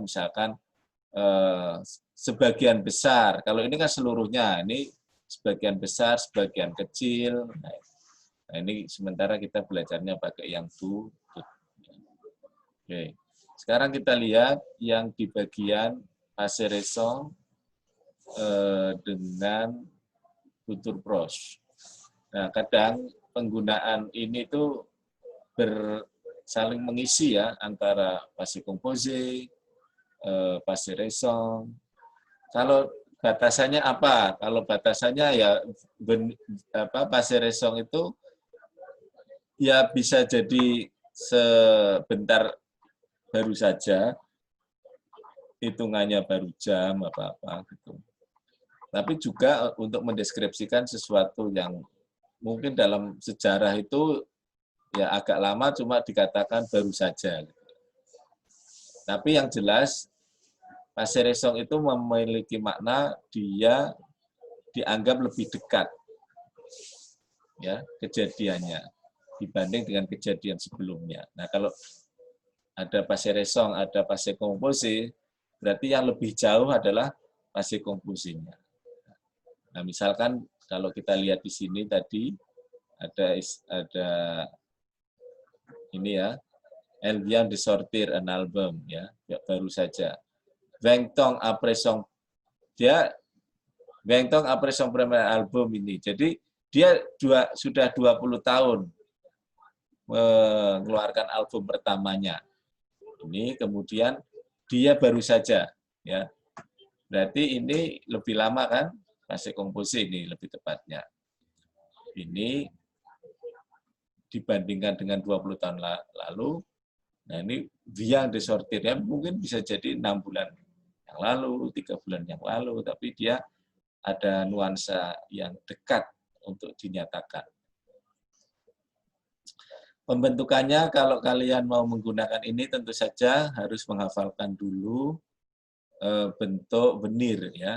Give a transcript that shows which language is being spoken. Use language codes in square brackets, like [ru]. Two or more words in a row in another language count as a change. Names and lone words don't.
[id] Misalkan sebagian besar. Kalau ini kan seluruhnya. Ini sebagian besar, sebagian kecil. Nah, ini sementara kita belajarnya pakai yang tutut. Oke. Sekarang kita lihat yang di bagian [fr] passé récent [id] dengan [fr] futur proche. [id] Nah, kadang penggunaan ini tuh saling mengisi ya antara [fr] passé composé, passé récent. [id] Kalau batasannya apa? Kalau batasannya ya [fr] passé récent [id] itu ya bisa jadi sebentar baru saja, hitungannya baru jam apa-apa gitu. Tapi juga untuk mendeskripsikan sesuatu yang mungkin dalam sejarah itu ya agak lama cuma dikatakan baru saja. Tapi yang jelas [fr] passé récent [id] itu memiliki makna dia dianggap lebih dekat ya kejadiannya dibanding dengan kejadian sebelumnya. Nah, kalau ada [fr] passé récent, [id] ada [fr] passé composé, [id] berarti yang lebih jauh adalah [fr] passé composé- [id] nya. Nah, misalkan kalau kita lihat di sini tadi ada ini ya, [fr] elle vient de sortir un album [id] ya baru saja. [fr] 20 ans après son premier album ini. [id] Jadi dia sudah 20 tahun mengeluarkan album pertamanya. Ini kemudian dia baru saja ya. Berarti ini lebih lama kan? [fr] Passé composé [id] ini lebih tepatnya. Ini dibandingkan dengan 20 tahun lalu, nah ini [fr] vient de sortir, [id] mungkin bisa jadi 6 bulan yang lalu, 3 bulan yang lalu, tapi dia ada nuansa yang dekat untuk dinyatakan. Pembentukannya kalau kalian mau menggunakan ini tentu saja harus menghafalkan dulu bentuk venir ya.